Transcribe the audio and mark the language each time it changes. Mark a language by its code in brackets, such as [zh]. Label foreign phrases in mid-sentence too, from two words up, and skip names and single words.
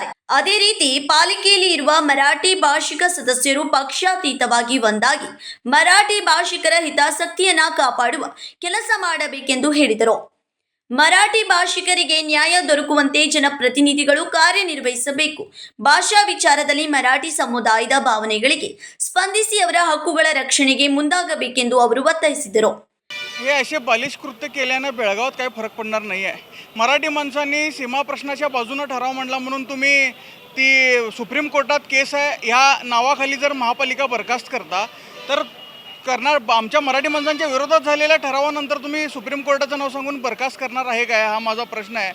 [kn] ಅದೇ ರೀತಿ ಪಾಲಿಕೆಯಲ್ಲಿ ಇರುವ ಮರಾಠಿ ಭಾಷಿಕ ಸದಸ್ಯರು ಪಕ್ಷಾತೀತವಾಗಿ ಒಂದಾಗಿ ಮರಾಠಿ ಭಾಷಿಕರ ಹಿತಾಸಕ್ತಿಯನ್ನ ಕಾಪಾಡುವ ಕೆಲಸ ಮಾಡಬೇಕೆಂದು ಹೇಳಿದರು. ಮರಾಠಿ ಭಾಷಿಕರಿಗೆ ನ್ಯಾಯ ದೊರಕುವಂತೆ ಜನಪ್ರತಿನಿಧಿಗಳು ಕಾರ್ಯನಿರ್ವಹಿಸಬೇಕು. ಭಾಷಾ ವಿಚಾರದಲ್ಲಿ ಮರಾಠಿ ಸಮುದಾಯದ ಭಾವನೆಗಳಿಗೆ ಸ್ಪಂದಿಸಿ ಅವರ ಹಕ್ಕುಗಳ रक्षणेಗೆ ಮುಂದಾಗಬೇಕೆಂದು ಅವರು ಒತ್ತಾಯಿಸಿದರು. [mr] हे असे बालिश कृत्य केल्याने बेळगावात काही फरक पडणार नाही आहे. मराठी माणसांनी सीमा प्रश्नाच्या बाजूने ठराव मांडला म्हणून तुम्ही ती सुप्रीम कोर्टात केस आहे ह्या नावाखाली जर महापालिका बरखास्त करता तर आमच्या मराठी माणसांच्या विरोधात झालेल्या ठरावानंतर तुम्ही सुप्रीम कोर्टाचं नाव सांगून बरखास्त करणार आहे काय, हा माझा प्रश्न आहे.